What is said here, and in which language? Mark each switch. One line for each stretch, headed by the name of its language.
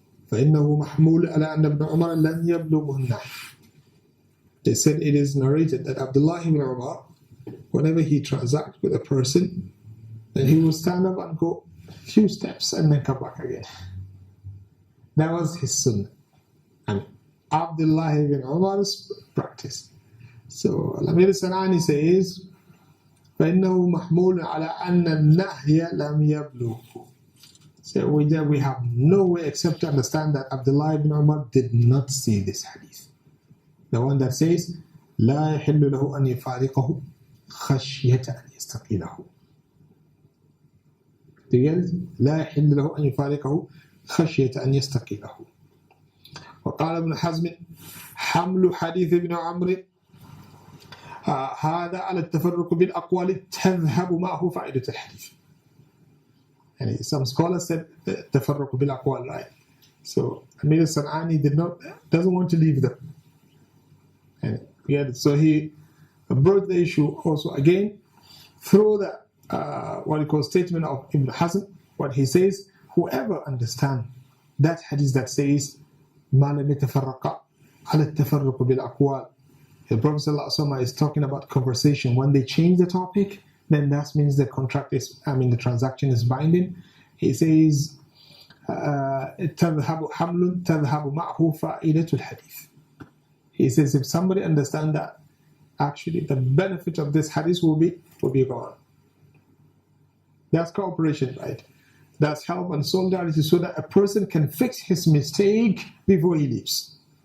Arabic: فإنه محمول على أن ابن عمر لم يبلغه النهي.
English: They said it is narrated that Abdullah ibn Umar, whenever he transacts with a person, then he will stand up and go a few steps and then come back again. That was his sunnah. And Abdullah ibn Umar's practice. So Al-Amir al-San'ani says,
Arabic: فإنه محمول على أن النهي لم يبلغه.
English: So we have no way except to understand that Abdullah ibn Umar did not see this hadith. The one that says,
Arabic: لا يحل له أن يفارقه خشية أن يستقيله.
English: Do you get it?
Arabic: لا يحل له أن يفارقه خشية أن يستقيله. وقال ابن حزم حمل حديث ابن عمرو هذا على التفرق بالأقوال تذهب معه فائدة الحديث.
English: And some scholars said
Arabic: التفرق بالأقوال,
English: right? So Amir al-San'ani doesn't want to leave them. And so he brought the issue also again through the what he calls statement of Ibn Hazm. What he says, whoever understands that hadith that says
Arabic: ما لم يتفرق على التفرق بالأقوال,
English: the Prophet ﷺ is talking about conversation. When they change the topic, then that means the transaction is binding. He says
Arabic: تذهب حمل تذهب معه فائدة الحديث.
English: He says if somebody understands that, actually the benefit of this hadith will be gone. That's cooperation, right? That's help and solidarity so that a person can fix his mistake before he leaves.